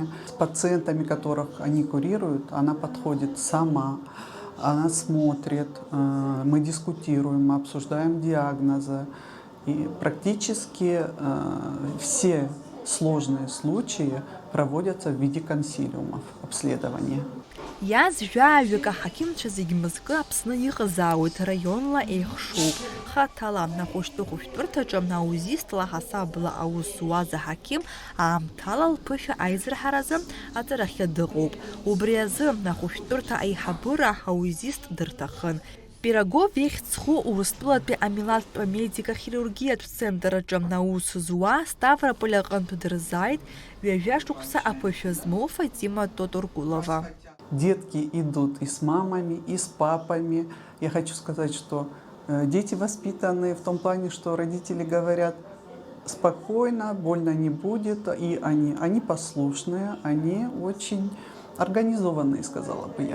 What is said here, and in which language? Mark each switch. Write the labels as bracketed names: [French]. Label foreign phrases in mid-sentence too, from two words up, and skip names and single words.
[Russian] С пациентами, которых они курируют, она подходит сама, она смотрит, мы дискутируем, мы обсуждаем диагнозы. И практически все сложные случаи проводятся в виде консилиумов обследования. [Abkhazian] Иазжәаҩык аҳақьымцәа зегь мызкы Аԥсны иҟазаауеит раионла еихшоуп. Хаҭала ахәышәтәырҭаҿы аузистла ҳасабла аус зуаз аҳақьым аамҭала лԥышәа аизырҳаразы аҵарахьы дыҟоуп. Убри азы ахәышәтәырҭа аиҳабыра аузист дырҭахын. Пирогов ихьӡ-зху Урыстәылатәи амилаҭтә амедико-хирургиатә центрраҿы аус зуа Ставрополь аҟынтә дырзааит ҩажәа шықәса аԥышәа змоу Фатима Тоторкулова. [Russian] Детки идут и с мамами, и с папами. Я хочу сказать, что дети воспитаны в том плане, что родители говорят спокойно, больно не будет, и они послушные, они очень организованные, сказала бы я.